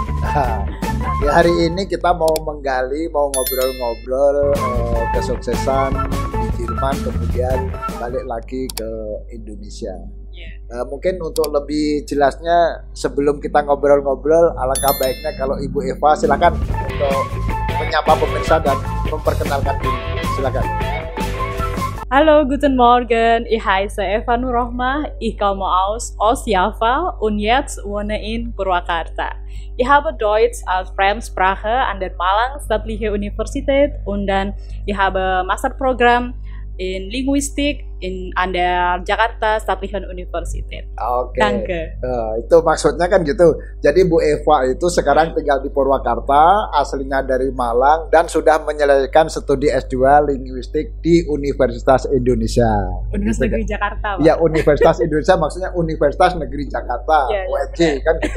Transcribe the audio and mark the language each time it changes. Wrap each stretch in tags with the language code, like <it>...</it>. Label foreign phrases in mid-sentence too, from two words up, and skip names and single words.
<id>Ya, hari ini kita mau ngobrol-ngobrol kesuksesan di Jerman, kemudian balik lagi ke Indonesia. Mungkin untuk lebih jelasnya sebelum kita ngobrol-ngobrol, alangkah baiknya kalau Ibu Eva silakan untuk menyapa pemirsa dan memperkenalkan diri. Silakan.</id> <de>Hallo, guten Morgen. Ich heiße Eva Nurrohmah. Ich komme aus Java und jetzt wohne in Purwakarta. Ich habe Deutsch als Fremdsprache an der Malang Staatliche Universität und dann ich habe Masterprogramm in Linguistik an der Jakarta Staatlichen Universität.</de> <id>Oke. Danke. Itu maksudnya kan gitu. Jadi Bu Eva itu sekarang tinggal di Purwakarta, aslinya dari Malang dan sudah menyelesaikan studi S2 Linguistik di Universitas Indonesia. Universitas Negeri Jakarta, Pak. Ya, Universitas Indonesia maksudnya Universitas Negeri Jakarta, UNJ kan gitu.</id>